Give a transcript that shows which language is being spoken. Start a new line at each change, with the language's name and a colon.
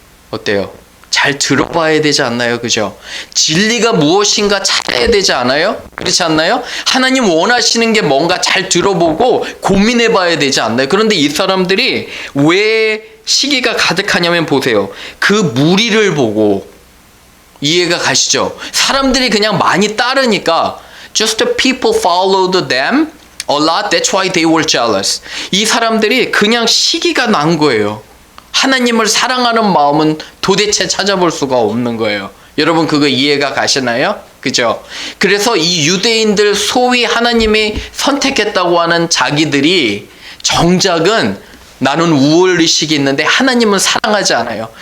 Korean: 어때요? 잘 들어봐야 되지 않나요? 그죠? 진리가 무엇인가 찾아야 되지 않아요? 그렇지 않나요? 하나님 원하시는 게 뭔가 잘 들어보고 고민해 봐야 되지 않나요? 그런데 이 사람들이 왜 시기가 가득하냐면 보세요. 그 무리를 보고 이해가 가시죠? 사람들이 그냥 많이 따르니까
English: just the people followed them a lot. That's why they were jealous.
Korean: 이 사람들이 그냥 시기가 난 거예요. 하나님을 사랑하는 마음은 도대체 찾아볼 수가 없는 거예요. 여러분 그거 이해가 가시나요? 그죠? 그래서 이 유대인들 소위 하나님이 선택했다고 하는 자기들이 정작은 나는 우월의식이 있는데 하나님은 사랑하지 않아요.